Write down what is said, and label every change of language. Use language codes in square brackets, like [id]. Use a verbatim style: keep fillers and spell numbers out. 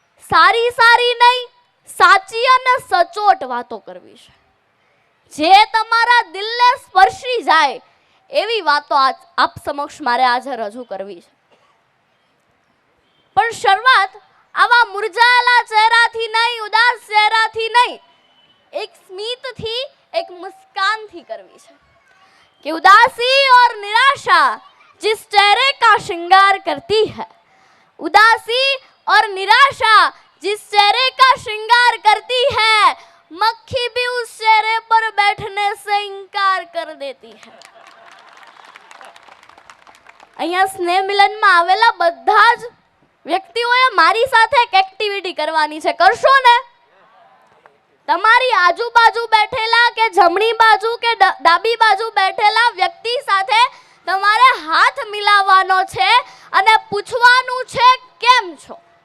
[gu] સારી સારી નહીં, સાચી અને સચોટ વાતો કરવી છે, જે તમારા દિલને સ્પર્શી જાય એવી વાતો આપ સમક્ષ મારે આજે રજૂ કરવી છે. પણ શરૂઆત આવા મુરઝાયેલા ચહેરાથી નહીં, ઉદાસ ચહેરાથી નહીં, એક સ્મિતથી, એક મુસ્કાનથી કરવી છે. કે ઉદાસી ઓર નિરાશા [hi] जिस चेहरे का श्रृंगार करती है, उदासी और निराशा जिस चेहरे का श्रृंगार करती है, मक्खी भी उस चेहरे पर बैठने से इंकार कर देती है. [gu] અહીંયા સ્નેહ મિલનમાં આવેલા બધા જ વ્યક્તિઓએ મારી સાથે એક એક્ટિવિટી કરવાની છે. કરશો ને? તમારી આજુબાજુ બેઠેલા કે જમણી બાજુ કે ડાબી બાજુ બેઠેલા વ્યક્તિ સાથે તમારે હાથ મિલાવવાનો છે અને પૂછવાનું છે કેમ છો.